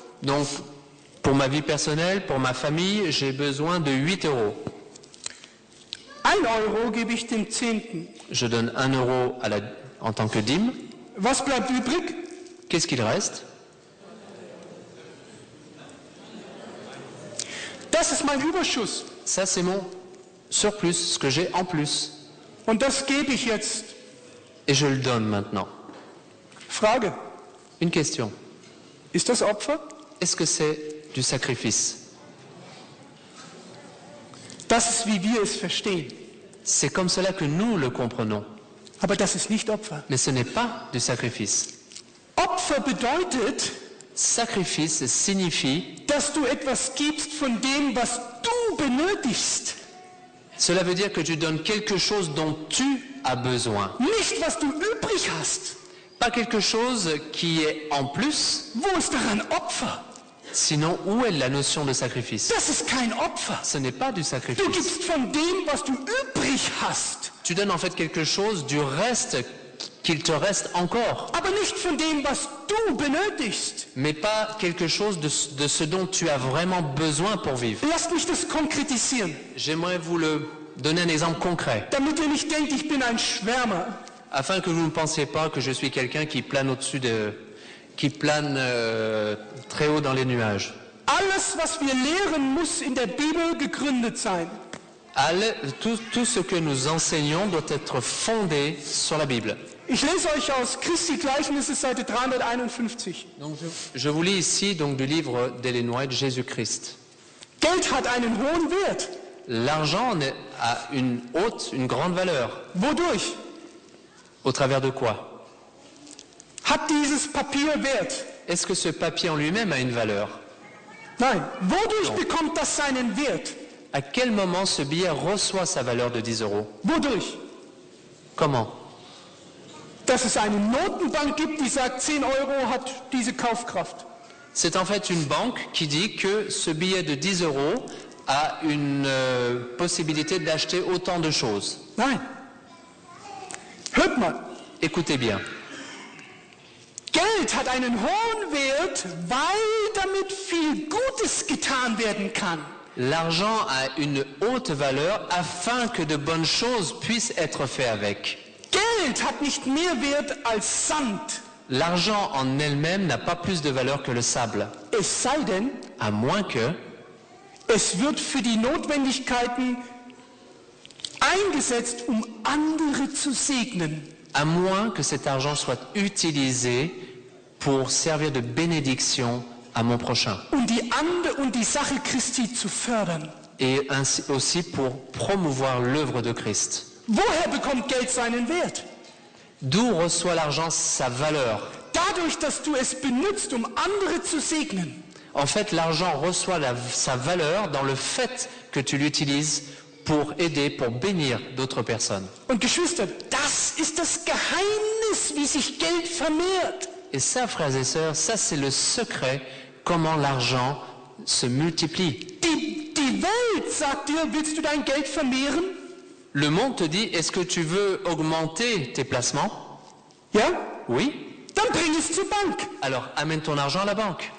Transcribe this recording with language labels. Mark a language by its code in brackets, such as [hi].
[fr] Donc, pour ma vie personnelle, pour ma famille, j'ai besoin de 8 euros. [de] 1 Euro gebe ich dem Zehnten. [fr] Je donne 1 euro en tant que dîme. [de] Was bleibt übrig? [fr] Qu'est-ce qu'il reste? [de] Das ist mein Überschuss. [fr] Ça, c'est mon surplus, ce que j'ai en plus. [de] Und das gebe ich jetzt. [fr] Et je le donne maintenant. [de] Frage, [fr] Une question. [de] ist das Opfer? [fr] Est-ce que c'est du sacrifice? [de] Das ist, wie wir es verstehen. [fr] C'est comme cela que nous le comprenons. [de] Aber das ist nicht Opfer. [fr] Mais ce n'est pas du sacrifice. [de] Opfer bedeutet, [fr] Sacrifice signifie, [de] dass du etwas gibst von dem, was du benötigst. [fr] cela veut dire que tu donnes quelque chose dont tu as besoin. [de] Nicht, was du übrig hast. [fr] Pas quelque chose qui est en plus, [de] Wo ist daran Opfer? [fr] sinon où est la notion de sacrifice? [de] Das ist kein Opfer. [fr] Ce n'est pas du [de] Du [fr] sacrifice. [de] gibst von dem, was du übrig hast. [fr] Tu donnes en fait quelque chose du reste qu'il te reste encore, [de] Aber nicht von dem, was du benötigst. [fr] mais pas quelque chose de ce dont tu as vraiment besoin pour vivre. [de] Lasst mich das konkretisieren, [fr] J'aimerais vous le donner un exemple concret, [de] damit ihr nicht denkt, ich bin ein Schwärmer. [fr] afin que vous ne pensiez pas que je suis quelqu'un qui plane qui plane très haut dans les nuages. [de] Alles, was wir lehren, muss in der Bibel gegründet sein. [fr] Tout ce que nous enseignons doit être fondé sur la Bible. [de] Ich lese euch aus Christi Gleichnisse, Seite 351. [fr] Donc je vous lis ici donc du livre d'Ellen White, Jésus-Christ. [de] Geld hat einen hohen Wert. [fr] L'argent a une grande valeur. [de] Wodurch? [fr] Au travers de quoi? [de] Hat dieses Papier Wert? [fr] Est-ce que ce papier en lui-même a une valeur? [de] Nein. Wodurch bekommt das seinen Wert? [fr] À quel moment ce billet reçoit sa valeur de 10 euros? [de] Wodurch? [fr] Comment? [de] Dass es eine Notenbank gibt, die sagt, 10 Euro hat diese Kaufkraft. [fr] C'est en fait une banque qui dit que ce billet de 10 euros a une possibilité d'acheter autant de choses. [de] Nein. Hört mal. [fr] Écoutez bien. [de] Geld hat einen hohen Wert, weil damit viel Gutes getan werden kann. [fr] L'argent a une haute valeur afin que de bonnes choses puissent être faites avec. [de] Geld hat nicht mehr Wert als Sand. [fr] L'argent en elle-même n'a pas plus de valeur que le sable, [de] Es sei denn, [fr] à moins que [de] es wird für die Notwendigkeiten eingesetzt, andere zu segnen. [fr] à moins que cet argent soit utilisé pour servir de bénédiction à mon prochain. [de] Und die Sache Christi zu fördern. [fr] Et ainsi aussi pour promouvoir l'œuvre de Christ. [de] Woher bekommt Geld seinen Wert? [fr] D'où reçoit l'argent sa valeur? [de] Dadurch, dass du es benutzt, andere zu segnen. [fr] En fait, l'argent reçoit sa valeur dans le fait que tu l'utilises pour aider, pour bénir d'autres personnes. [de] Und Geschwister, das ist das Geheimnis, wie sich Geld vermehrt. [fr] Et ça, frères et sœurs, ça c'est le secret, comment l'argent se multiplie. [de] Die Welt sagt dir, willst du dein Geld vermehren? [fr] Le monde te dit, est-ce que tu veux augmenter tes placements? [de] Ja? [fr] Oui. [de] Dann bring es zur Bank. [fr] Alors amène ton argent à la banque.